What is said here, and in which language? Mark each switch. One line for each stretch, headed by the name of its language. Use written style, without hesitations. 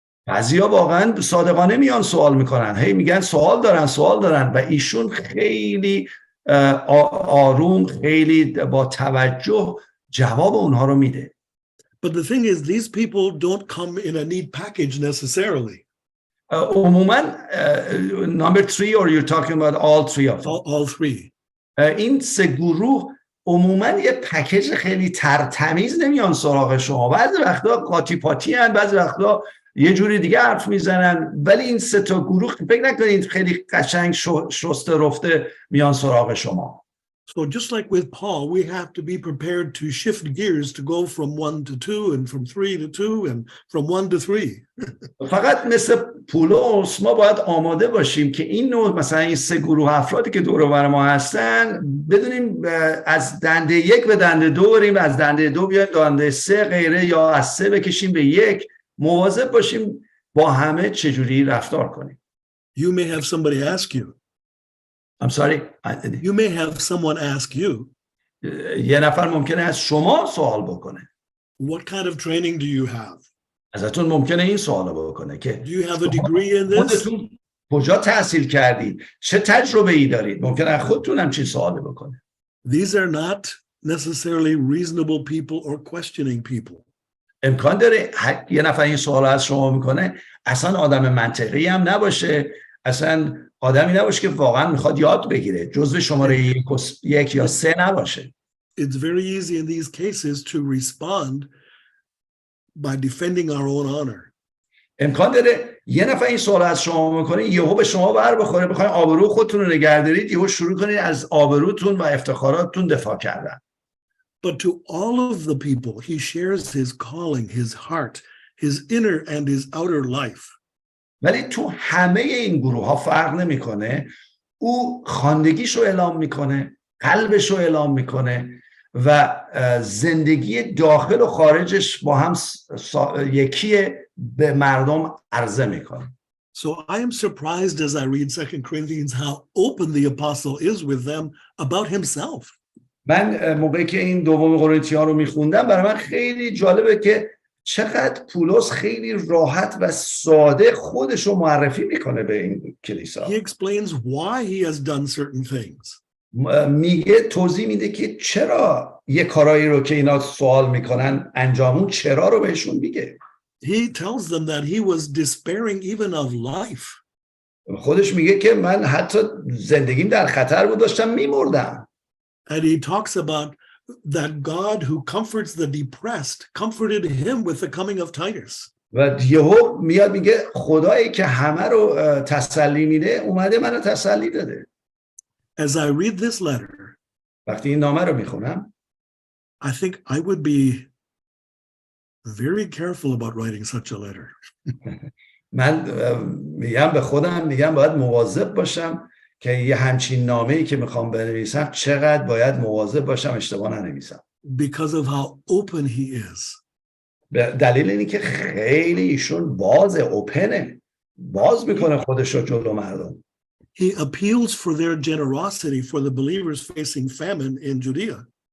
Persian: بعضیا واقعا صادقانه میان سوال میکنن، هی میگن سوال دارن و ایشون خیلی آروم، خیلی با توجه جواب اونها رو میده.
English: But the thing is, these people don't come in a neat package necessarily.
Persian: عموما
English: number 3 or you're talking about all three of them? All three.
Persian: این سه گروه عموما یه پکیج خیلی ترتمیز نمیان سراغ شما. بعضی وقتا قاطی پاتی هن، بعضی وقتا یه جوری دیگه حرف میزنن، ولی این سه تا گروه فکر نکنید خیلی قشنگ شسته رفته میان سراغ شما.
English: So just like with Paul, we have to be prepared to shift gears to go from 1 to 2 and from 3 to 2 and from 1 to 3.
Persian: فقط مثل پولس ما باید آماده باشیم که این نوع مثلا این سه گروه افرادی که دور و بر ما هستن بدونیم از دنده 1 به دنده 2 بریم، از دنده 2 بیایم دنده 3 غیره، یا از 3 بکشیم به 1. مواظب باشیم با همه چجوری رفتار کنیم.
English: You may have somebody ask you. I'm sorry. You may have someone ask you.
Persian: یه نفر ممکنه از شما سوال بکنه.
English: What kind of training do you have?
Persian: ازتون ممکنه این سوال بکنه که
English: Do you have a degree in this?
Persian: خودتون کجا تحصیل کردید؟ چه تجربه‌ای دارید؟ ممکنه از خودتون هم چی سوال بکنه.
English: These are not necessarily reasonable people or questioning people.
Persian: امکان داره یه نفر این سوال از شما میکنه اصلا آدم منطقی هم نباشه، اصلا آدمی نباشه که واقعا میخواد یاد بگیره، جزو شماره 1 یا 3 نباشه.
English: It's very easy in these cases to respond by defending our own honor.
Persian: امکان داره یه نفر این سوال از شما میکنه، یهو به شما بر بخوره، بخواید آبرو خودتون رو نگه دارید، یهو شروع کنید از آبروتون و افتخاراتتون دفاع کردن.
English: But to all of the people, he shares his calling, his heart, his inner and his outer life.
Persian: ولی تو همه این گروه ها فرق نمیکنه. او خواندگیشو اعلام میکنه، قلبشو اعلام میکنه و زندگی داخل و خارجش با هم یکیه، به مردم عرضه میکنه.
English: So I am surprised as I read 2 Corinthians how open the apostle is with them about himself.
Persian: من موقعی که این دوم قرنتیان رو میخوندم برای من خیلی جالبه که چقدر پولس خیلی راحت و ساده خودش رو معرفی میکنه به این کلیسا.
English: He explains why he has done certain things.
Persian: میگه، توضیح میده که چرا یه کارایی رو که اینا سوال میکنن انجامون، چرا رو بهشون میگه.
English: He tells them that he was despairing even of life.
Persian: خودش میگه که من حتی زندگیم در خطر بود، داشتم میمردم.
English: And he talks about that God who comforts the depressed comforted him with the coming of Titus.
Persian: و یهو میاد میگه خدایی که همه رو تسلی میده اومده منو تسلی داده.
English: As I read this letter,
Persian: وقتی این نامه رو میخونم
English: I think I would be very careful about writing such a letter.
Persian: من میگم به خودم، میگم باید مواظب باشم که یه همچین نامه‌ای که میخوام بنویسم چقدر باید مواظب باشم اشتباه ننویسم.
English: Because of how open he is.
Persian: دلیل اینه که خیلی ایشون اوپنه، باز میکنه خودش رو جلو مردم.
English: He appeals for their generosity for the believers facing famine in Judea.